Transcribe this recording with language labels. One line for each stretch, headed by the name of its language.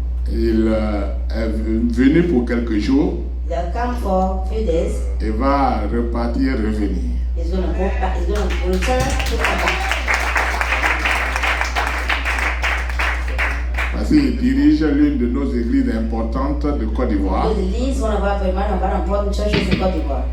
French: Il est venu pour quelques jours.
English: They'll come for a few days.
French: Et va repartir, revenir.
English: He's going to go back. He's going to return to come back.
French: Parce qu'il dirige l'une de nos églises importantes de Côte d'Ivoire.
English: He leads one of our very important churches in Côte d'Ivoire.